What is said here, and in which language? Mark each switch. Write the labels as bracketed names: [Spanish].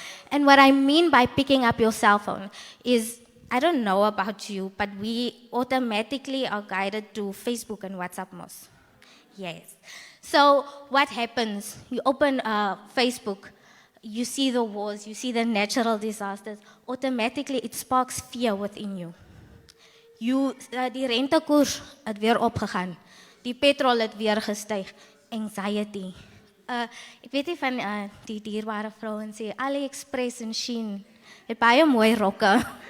[English] And what I mean by picking up your cell phone is, I don't know about you, but we automatically are guided to Facebook and WhatsApp most. Yes. So what happens? You open Facebook, you see the wars, you see the natural disasters. Automatically it sparks fear within you. [Afrikaans] Die rentekoers het weer opgegaan. Die petrol het weer gestyg. [English] Anxiety. [Afrikaans] Ek weet nie van die dierbare vrouens sê AliExpress en Shein het baie mooi rokke.